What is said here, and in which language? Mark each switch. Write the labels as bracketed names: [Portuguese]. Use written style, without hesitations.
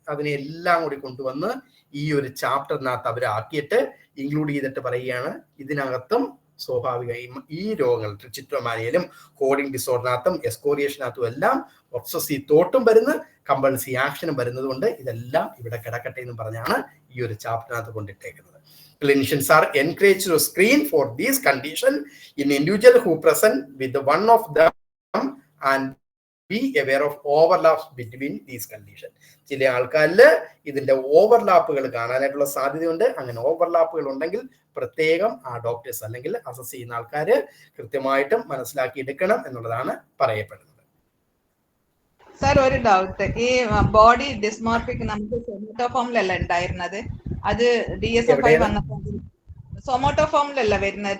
[Malayalam] അതിനെല്ലാം കൂടി കൊണ്ടുവന്ന് ഈ ഒരു ചാപ്റ്ററിനകത്ത് അവർ ആക്കിയിട്ട് ഇൻക്ലൂഡ് ചെയ്തിട്ട് പറയുകയാണ് ഇതിനകത്തും സ്വാഭാവികമായും ഈ രോഗങ്ങൾ ട്രിച്ചിറ്റോമാനിയയിലും കോഡിംഗ് ഡിസോർഡറിനകത്തും എസ്കോറിയേഷനകത്തും എല്ലാം ഒബ്സസീവ് തോട്ടും വരുന്ന കമ്പൽസീവ് ആക്ഷനും വരുന്നത് കൊണ്ട് ഇതെല്ലാം ഇവിടെ കിടക്കട്ടെ എന്ന് പറഞ്ഞാണ് ഈ ഒരു ചാപ്റ്ററിനകത്ത് കൊണ്ടിട്ടേക്കുന്നത്. [English] Clinicians are encouraged to screen for these conditions in individuals who present with one of them and be aware of overlaps between these conditions. [Malayalam] ചില ആൾക്കാരിൽ ഇതിന്റെ ഓവർലാപ്പുകൾ കാണാനായിട്ടുള്ള സാധ്യതയുണ്ട്. അങ്ങനെ ഓവർലാപ്പുകൾ ഉണ്ടെങ്കിൽ പ്രത്യേകം ആ ഡോക്ടേഴ്സ് അല്ലെങ്കിൽ അസസ് ചെയ്യുന്ന ആൾക്കാർ കൃത്യമായിട്ടും മനസ്സിലാക്കി എടുക്കണം എന്നുള്ളതാണ് പറയപ്പെടുന്നത്. സാർ, ഒരു ഡൗട്ട്, ഈ ബോഡി ഡിസ്മോർഫിക് നമുക്ക് സൊമാറ്റോഫോമിലല്ല ഉണ്ടായിരുന്നത്, അത് DSM-5 വന്നപ്പോൾ സൊമാറ്റോഫോമിലല്ല വരുന്നത്.